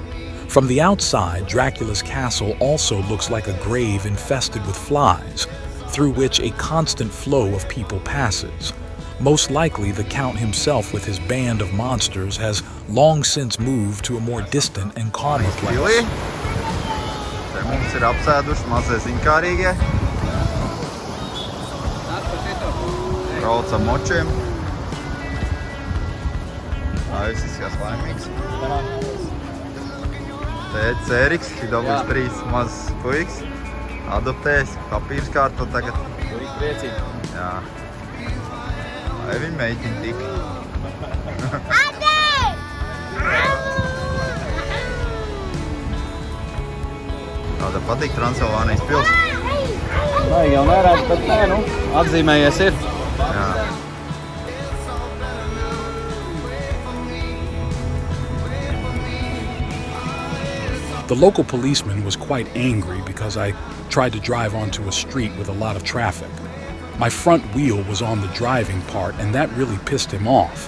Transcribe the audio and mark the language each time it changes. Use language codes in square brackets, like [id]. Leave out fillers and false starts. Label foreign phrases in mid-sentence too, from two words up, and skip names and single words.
[en] From the outside, Dracula's castle also looks like a grave infested with flies, through which a constant flow of people passes. Most likely, the Count himself with his band of monsters has long since moved to a more distant and calmer place. [lv] Te mums ir apsēduši mazie ziņkārīgie. Brauc ar močiem. Viss izskatās laimīgs. Tētis Ēriks, ir dabūjis 3 mazs puikas. Adoptējis, papīrs kārto tagad. Puika priecīgi. Jā. Vai viņa meitiņa tik? Tāda patīk Transylvānijas pils? Vai jau nerādz, bet nē, nu, atzīmējies ir. Jā. [en] The local policeman was quite angry because I tried to drive onto a street with a lot of traffic. My front wheel was on the driving part, and that really pissed him off.